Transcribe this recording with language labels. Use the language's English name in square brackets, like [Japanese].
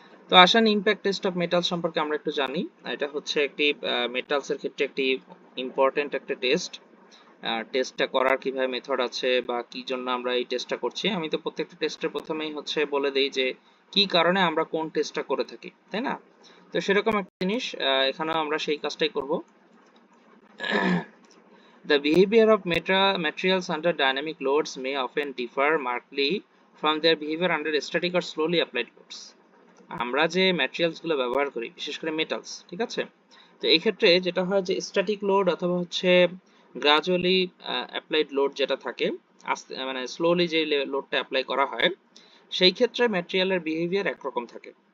[Bangla] তো আসেন impact test of metal সম্পর্কে আমরা একটু জানি। এটা হচ্ছে একটি মেটালস এর ক্ষেত্রে একটি ইম্পর্টেন্ট একটা টেস্ট। টেস্টটা করার কিভাবে মেথড আছে বা কি জন্য আমরা এই টেস্টটা করছি, আমি তো প্রত্যেকটা টেস্টের প্রথমেই হচ্ছে বলে দেই যে কি কারণে আমরা কোন টেস্টটা করে থাকি, তাই না? তো সেরকম একটা জিনিস এখানেও আমরা সেই কাজটাই করব। [English] The behavior of materials under dynamic loads may often differ markedly from their behavior under static or slowly applied loads. [Bangla] আমরা যে ম্যাটেরিয়ালস গুলো ব্যবহার করি, বিশেষ করে মেটালস, ঠিক আছে? তো এই ক্ষেত্রে যেটা হয় যে স্ট্যাটিক লোড অথবা হচ্ছে গ্রাজুয়ালি অ্যাপ্লাইড লোড যেটা থাকে, আস্তে মানে স্লোলি যে লোডটা অ্যাপ্লাই করা হয়, সেই ক্ষেত্রে ম্যাটেরিয়ালের বিহেভিয়ার একরকম থাকে।